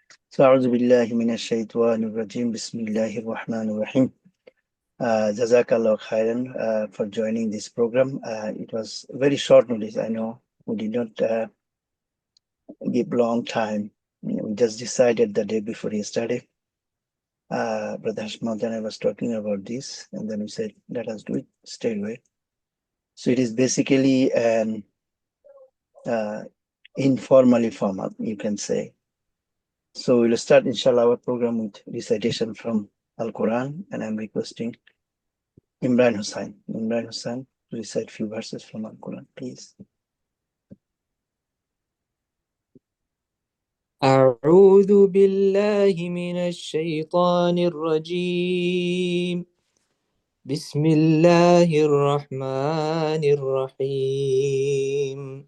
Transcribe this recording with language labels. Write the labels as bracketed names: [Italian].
[Arabic] So, أعوذ بالله من الشيطان الرجيم. بسم الله الرحمن الرحيم. [English] Jazakallah khairan for joining this program. It was very short notice. I know we did not give long time. We just decided the day before yesterday. Brother Hashmat and I was talking about this, and then we said, let us do it straight away. So it is basically an informally formal, you can say. So we'll start, inshallah, our program with recitation from Al-Quran, and I'm requesting Imran Hussain. Imran Hussain, to recite few verses from Al-Quran, please. [Arabic] أعوذ بالله من الشيطان الرجيم. بسم الله الرحمن الرحيم.